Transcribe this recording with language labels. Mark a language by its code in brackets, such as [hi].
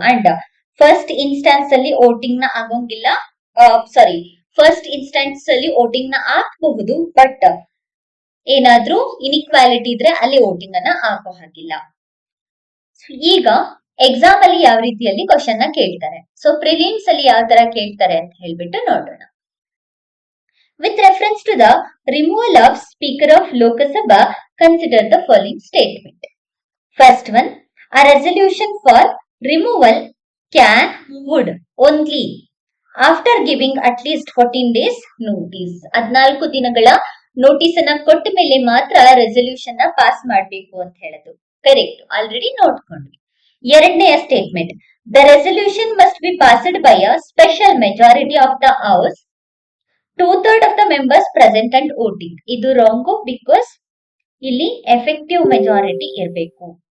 [kn] And first instance ಅಲ್ಲಿ voting ನ ಆಗೋಂಗಿಲ್ಲ, ಫಸ್ಟ್ ಇನ್ಸ್ಟಾನ್ಸ್ ಅಲ್ಲಿ ವೋಟಿಂಗ್ ನ ಹಾಕಬಹುದು, ಬಟ್ ಏನಾದ್ರೂ ಇನ್ಇಕ್ವಾಲಿಟಿ ಇದ್ರೆ ಅಲ್ಲಿ ವೋಟಿಂಗ್ ಅನ್ನ ಹಾಕೋ ಹಾಗಿಲ್ಲ. ಈಗ ಎಕ್ಸಾಮ್ ಅಲ್ಲಿ ಯಾವ ರೀತಿಯಲ್ಲಿ ಕ್ವಶನ್ ನ ಕೇಳ್ತಾರೆ, ಸೊ ಪ್ರಿಲಿಮ್ಸ್ ಅಲ್ಲಿ ಯಾವ ತರ ಕೇಳ್ತಾರೆ ಅಂತ ಹೇಳ್ಬಿಟ್ಟು ನೋಡೋಣ. [en] With reference to the removal of speaker of Lok Sabha, consider the following statement. First one, a resolution for removal would only after giving at least 14 days notice. [kn] 14 ದಿನಗಳ ನೋಟಿಸ್ ಅನ್ನ ಕೊಟ್ಟ ಮೇಲೆ ಮಾತ್ರ ರೆಸಲ್ಯೂಷನ್ ನ ಪಾಸ್ ಮಾಡಬೇಕು ಅಂತ ಹೇಳೋದು ಕರೆಕ್ಟ್, ಆಲ್ರೆಡಿ ನೋಡ್ಕೊಂಡ್ವಿ. [en] ಎರಡನೆಯ statement, the resolution must be passed by a special majority of the house [kn] 2/3 [en] Of the members present and voting. [kn] ಇದು ರಾಂಗು, ಬಿಕಾಸ್ ಇಲ್ಲಿ ಎಫೆಕ್ಟಿವ್ ಮೆಜಾರಿಟಿ ಇರಬೇಕು.